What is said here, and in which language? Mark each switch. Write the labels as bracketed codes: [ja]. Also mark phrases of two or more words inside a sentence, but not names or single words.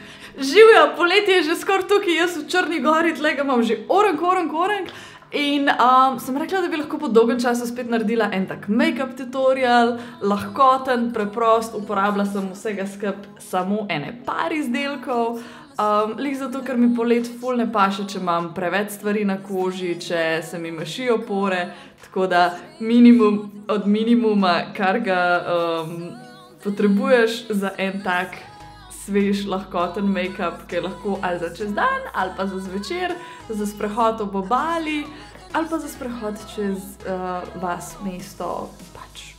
[sl] Živijo, poletje je že skoraj tukaj, jaz v Črni gori, tlega imam že orang. In sem rekla, da bi lahko po dolgem času spet naredila en tak [en] make-up tutorial, [sl] lahkoten, preprost, uporabila sem vsega samo ene par izdelkov. Lih zato, ker mi polet ful ne paše, če imam preveč stvari na koži, če se mi mašijo pore, tako da minimum od minimuma, kar ga potrebuješ za en tak svež, lahkoten make-up, ki je lahko ali za čez dan, ali pa za zvečer, za sprehod ob obali, ali pa za sprehod čez vas, mesto, pač.